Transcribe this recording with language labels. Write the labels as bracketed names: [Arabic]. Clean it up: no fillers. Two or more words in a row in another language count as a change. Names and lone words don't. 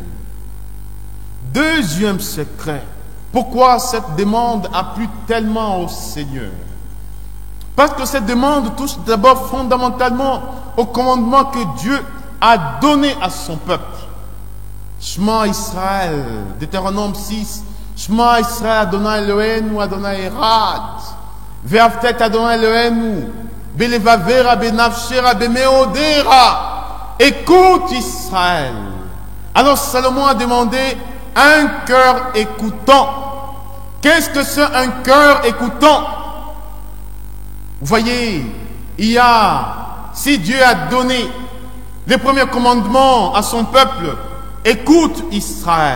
[French] Deuxième secret, pourquoi cette demande a plu tellement au Seigneur? Parce que cette demande touche d'abord fondamentalement au commandement que Dieu a donné à son peuple. [Hebrew] שמע ישראל, [French] Deutéronome 6, [Hebrew] שמע ישראל אדני אלהינו אדני אחד ואהבת אדני אלהינו בלבבך בנפשך במאדך. [French] Écoute Israël. Alors Salomon a demandé un cœur écoutant. Qu'est-ce que c'est un cœur écoutant? Vous voyez, si Dieu a donné les premiers commandements à son peuple, écoute Israël.